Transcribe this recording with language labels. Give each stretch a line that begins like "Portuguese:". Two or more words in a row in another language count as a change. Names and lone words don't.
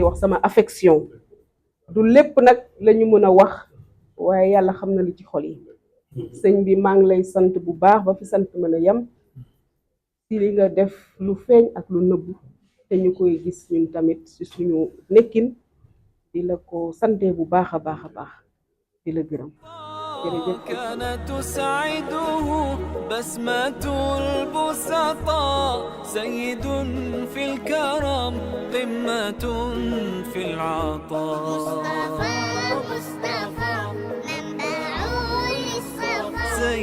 Wolof: wax sama affection du lépp nag la ñu mën a wax waaye yàlla xam na li ci xol yi sëñ bi maa ngi lay sant bu baax ba fi sant mën a yem ci li nga def lu feeñ ak lu nëbbu te ñu koy gis ñun tamit ci suñu nekkin di la ko sante bu baax a baax di la gërëm jërëjëf
Arabic: كانت تسعده بسمة البسطاء سيد في الكرم قمة في العطاء مصطفى منبع للصفا